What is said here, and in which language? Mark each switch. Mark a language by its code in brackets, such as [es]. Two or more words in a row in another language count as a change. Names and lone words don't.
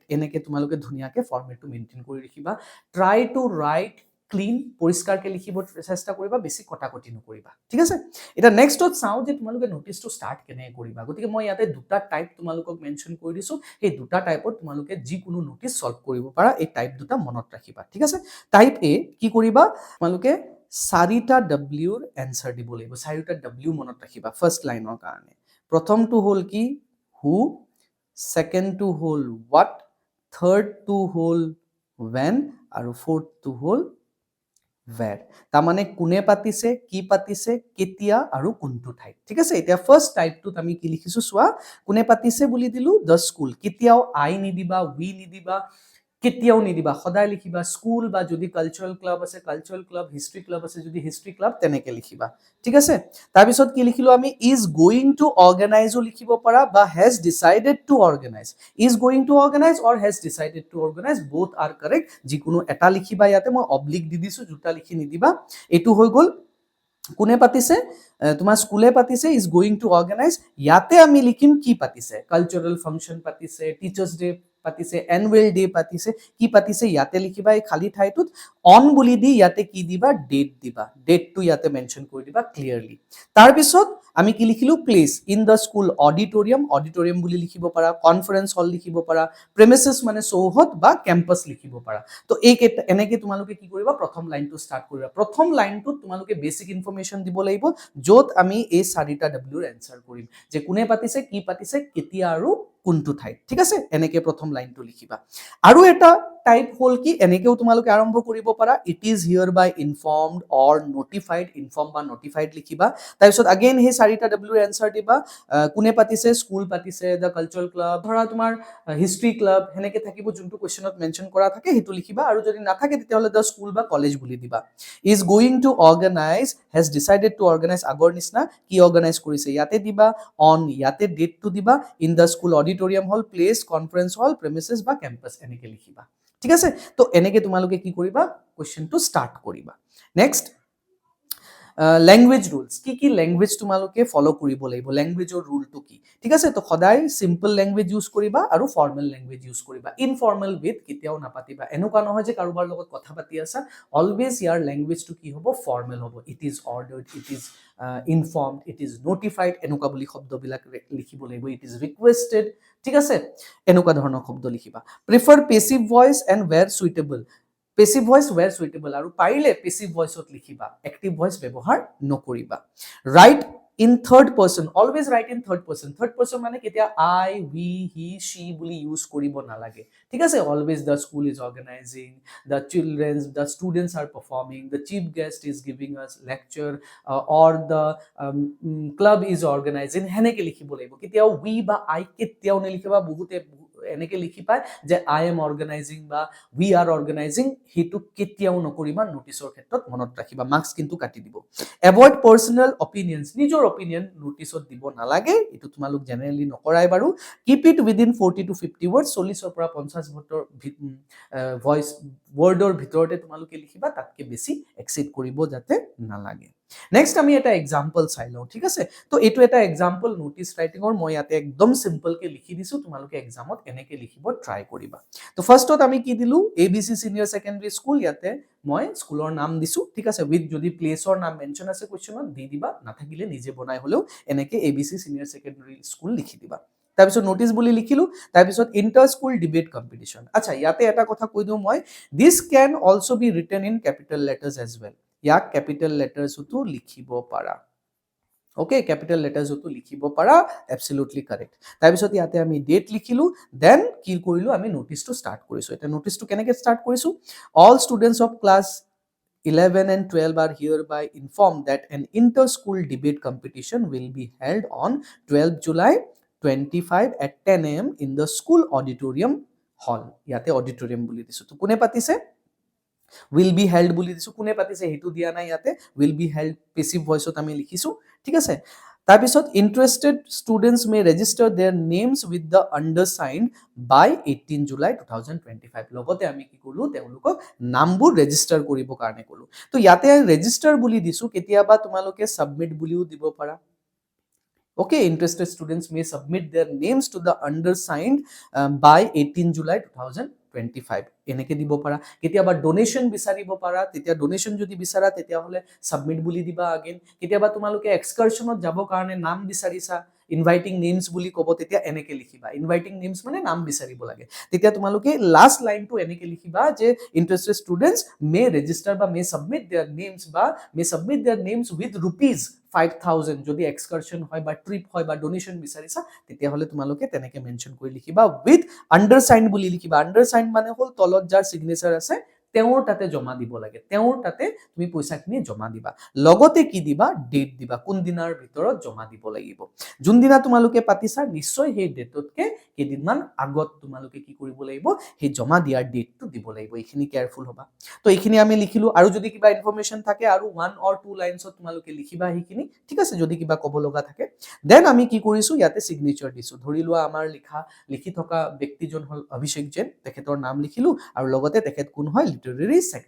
[as] এনেকে তোমালোকে ধুনীয়াকে ফৰ্মেটটো মেইনটেইন কৰি ৰাখিবা [en] try to write clean [as] পৰিষ্কাৰকে লিখিব চেষ্টা কৰিবা বেছি কটাকটি নকৰিবা ঠিক আছে এটা নেক্সটত চাও যে তোমালোকে নোটিছটো ষ্টাৰ্ট কেনে কৰিবা গতিকে মই ইয়াতে দুটা টাইপ তোমালোকক মেনশন কৰি দিছো এই দুটা টাইপত তোমালোকে যিকোনো [en] notice solve [as] কৰিব পাৰা এই টাইপ দুটা মনত ৰাখিবা ঠিক আছে [en] type A [as] কি কৰিবা তোমালোকে 4টা ডব্লিউৰ এনসাৰ দিব লাগিব 4টা ডব্লিউ মনত ৰাখিবা ফাৰ্স্ট লাইনৰ কাৰণে প্ৰথমটো হ'ল কি who [en] second to whole what third to whole when আৰু fourth to whole where [as] তাৰ মানে কোনে পাতিছে কি পাতিছে কেতিয়া আৰু কোনটো ঠাইত ঠিক আছে এতিয়া ফাৰ্স্ট টাইপটোত আমি কি লিখিছো চোৱা কোনে পাতিছে বুলি দিলো [en] the school [as] কেতিয়াও আই নিদিবা উই নিদিবা কেতিয়াও নিদিবা সদায় লিখিবা স্কুল বা যদি [en] cultural club [as] আছে [en] cultural club history club [as] আছে যদি [en] history club [as] তেনেকে লিখিবা ঠিক আছে তাৰপিছত কি লিখিলো আমি [en] is going to organize [as] লিখিব পাৰা বা [en] has decided to organize is going to organize or has decided to organize both are correct [as] যিকোনো এটা লিখিবা ইয়াতে মই অবলিক দি দিছো দুটা লিখি নিদিবা এইটো হৈ গ'ল কোনে পাতিছে তোমাৰ স্কুলে পাতিছে [en] is going to organize [as] ইয়াতে আমি লিখিম কি পাতিছে [en] cultural function [as] পাতিছে [en] teachers day [as] পাতিছে [en] annual day [as] পাতিছে কি পাতিছে ইয়াতে লিখিবা এই খালি ঠাইটোত অন বুলি দি ইয়াতে কি দিবা ডেট দিবা ডেটটো ইয়াতে মেনশন কৰি দিবা ক্লিয়াৰলি তাৰ পিছত আমি কি লিখিলো [en] place in the school auditorium [as] বুলি লিখিব পাৰা [en] conference hall [as] লিখিব পাৰা প্ৰেমিসেস মানে চৌহদ বা কেম্পাস লিখিব পাৰা তো এই এনেকে তোমালোকে কি কৰিবা প্ৰথম লাইনটো ষ্টাৰ্ট কৰিবা প্ৰথম লাইনটোত তোমালোকে [en] basic information [as] দিব লাগিব য'ত আমি এই 4টা ডব্লিউৰ এনসাৰ কৰিম যে কোনে পাতিছে কি পাতিছে কেতিয়া আৰু কোনটো ঠাইত ঠিক আছে এনেকে প্ৰথম লাইনটো লিখিবা আৰু এটা টাইপ হল কি এনেকেও তোমালোকে আৰম্ভ কৰিব পাৰা [en] it is here by informed or notified [as] ইনফৰ্ম বা নোটিফাইড লিখিবা তাৰপিছত আগেইন সেই 4টা ডব্লিউৰ এনসাৰ দিবা কোনে পাতিছে স্কুল পাতিছে [en] the cultural club [as] ধৰা তোমাৰ [en] history club [as] হেনেকে থাকিব যোনটো কোৱেশ্চনত মেনশন কৰা থাকে হেতু লিখিবা আৰু যদি নাথাকে তেতিয়াহলে [en] the school [as] বা কলেজ বুলি দিবা [en] is going to organize has decided to organize [as] আগৰ নিচিনা কি অৰ্গানাইজ কৰিছে ইয়াতে দিবা অন ইয়াতে ডেটটো দিবা [en] in the school auditorium hall place conference hall premises [as] বা কেম্পাস এনেকে লিখিবা ঠিক আছে তো এনেকে তোমালোকে কি কৰিবা কোৱেশ্চনটো ষ্টাৰ্ট কৰিবা নেক্সট [en] language rules [as] কি ল্যাঙ্গুৱেজ তোমালোকে ফলো কৰিব লাগিব ল্যাঙ্গুৱেজৰ ৰুলটো কি ঠিক আছে তো সদায় [en] simple language use [as] কৰিবা আৰু [en] formal language use [as] কৰিবা [en] informal with [as] কেতিয়াও নাপাতিবা এনেকুৱা নহয় যে কাৰোবাৰ লগত কথা পাতি আছা অলৱেজ ইয়াৰ ল্যাঙ্গুৱেজটো কি হ'ব ফৰ্মেল হ'ব [en] it is ordered it is informed it is notified [as] এনেকুৱা বুলি শব্দবিলাক লিখিব লাগিব [en] it is requested [as] ঠিক আছে এনেকুৱা ধৰণৰ শব্দ লিখিবা [en] prefer passive voice and where suitable passive voice where suitable [as] আৰু পাৰিলে পেসিভ [en] ভয়েসত লিখিবা active voice [as] ব্যৱহাৰ নকৰিবা [en] ৰাইট in third person always write in third person [as] মানে কেতিয়া [en] I we he she বুলি ইউজ [as] কৰিব নালাগে ঠিক [en] আছে always the school is organizing the students are performing the chief guest is giving us lecture or the club is organizing [as] হেনেকে লিখিব লাগিব কেতিয়াও we বা I কেতিয়াও নেলিখিবা বহুতে এনেকে লিখি পায় যে [en] I am organizing [as] বা [en] we are organizing [as] হেতু কেতিয়াও নকৰিবা নোটিছৰ ক্ষেত্ৰত মনত ৰাখিবা মাৰ্কস কিন্তু কাটি দিব [en] avoid personal opinions [as] নিজৰ অপিনিয়ন নোটিছত দিব নালাগে এটো তোমালোক জেনাৰেলি নকৰাই বাৰু [en] keep it within 40 to 50 words [as] 40 ৰ পৰা 50 ভয়েস ওয়ার্ডৰ ভিতৰতে তোমালোকে লিখিবা তাতকে বেছি এক্সিড কৰিব যাতে নালাগে নেক্সট আমি এটা এক্সাম্পল চাই লও ঠিক আছে তো এটো এটা এক্সাম্পল [en] notice writing [as] মই ইয়াতে একদম সিম্পল কে লিখি দিছো তোমালোকে এক্সামত এনেকে লিখিব ট্রাই কৰিবা তো ফাৰ্স্টত আমি কি দিলু ABC সিনিয়ৰ সেকেন্ডাৰী স্কুল ইয়াতে মই স্কুলৰ নাম দিছো ঠিক আছে উইথ যদি প্লেসৰ নাম মেনশন আছে কোৱেশ্চনত দি দিবা নাথাকিলে নিজে বনাই হলেও এনেকে ABC সিনিয়ৰ সেকেন্ডাৰী স্কুল লিখি দিবা তাৰপিছত নোটিস বুলি লিখিলো তাৰপিছত [en] inter school debate competition [as] আচ্ছা ইয়াতে এটা কথা কৈ দিও মই [en] this can also be written in capital letters as well [as] ইয়াক ক্যাপিটাল লেটাৰ্সতো লিখিব পাৰা ওকে ক্যাপিটাল লেটাৰ্সতো লিখিব পাৰা [en] absolutely correct [as] তাৰপিছত ইয়াতে আমি ডেট লিখিলো দেন কি কৰিলো আমি নোটিসটো স্টার্ট কৰিছো এটা নোটিসটো কেনেকে স্টার্ট কৰিছো [en] all students of class 11 and 12 are hereby informed that an inter-school debate competition will be held on 12 July 25 at 10 AM in the school auditorium hall. [as] ইয়াতে auditorium বুলি দিছো তো কোনে পাতিছে [en] will be held [as] বুলি দিছো কোনে পাতিছে হেতু দিয়া নাই ইয়াতে will [en] be held passive voiceত [as] আমি লিখিছো ঠিক আছে তাৰপিছত [en] interested students may register their names with the undersigned by 18 July 2025 [as] লগতে আমি কি কলো তেওঁলোকক নামবোৰ ৰেজিস্টাৰ কৰিব কাৰণে কলো তো ইয়াতে ৰেজিস্টাৰ বুলি দিছো কেতিয়াবা তোমালোকে সাবমিট বুলিও দিব পাৰা [en] Okay, interested students may submit their names to the undersigned by 18 July 2025. [as] এনেকে দিব পাৰা কেতিয়াবা ডোনেশন বিচাৰিব পাৰা তেতিয়া ডোনেশন যদি বিচাৰা তেতিয়া হলে সাবমিট বুলি দিবা আগেন কেতিয়াবা তোমালোকে এক্সকাৰশনত যাব কাৰণে নাম বিচাৰিছা [en] inviting names [as] বুলি কব তেতিয়া এনেকে লিখিবা [en] inviting names [as] মানে নাম বিচাৰিব লাগে তেতিয়া তোমালোকে লাস্ট লাইনটো এনেকে লিখিবা যে ইন্টারেস্টেড [en] students may register [as] বা [en] may submit their names [as] বা [en] may submit their names with rupees 5000 [as] যদি এক্সকারশন হয় বা ট্রিপ হয় বা ডোনেশন বিচাৰিছা তেতিয়া হলে তোমালোকে তেনেকে মেনশন কৰি লিখিবা [en] with undersigned [as] বুলি লিখিবা আন্ডারসাইন্ড মানে হল তলত যাৰ সিগনেচাৰ আছে তেওঁৰ তাতে জমা দিব লাগে তেওঁৰ তাতে তুমি পইচাখিনি জমা দিবা লগতে কি দিবা ডেট দিবা কোন দিনৰ ভিতৰত জমা দিব লাগিব যোন দিনা তোমালোকে পাতিছা নিশ্চয় সেই ডেটতকে কেদিনমান আগত তোমালোকে কি কৰিব লাগিব সেই জমা দিয়াৰ ডেটটো দিব লাগিব এইখিনি কেয়াৰফুল হ'বা তো এইখিনি আমি লিখিলো আৰু যদি কিবা ইনফৰমেশন থাকে আৰু 1 or 2 লাইনছত তোমালোকে লিখিবা এইখিনি ঠিক আছে যদি কিবা ক'ব লগা থাকে দেন আমি কি কৰিছো ইয়াতে সিগনেচাৰ দিছো ধৰি লোৱা আমাৰ লিখি থকা ব্যক্তিজন হল অভিষেক জেন তেখেতৰ নাম লিখিলো আৰু লগতে তেখেত কোন হয় লিটাৰেৰী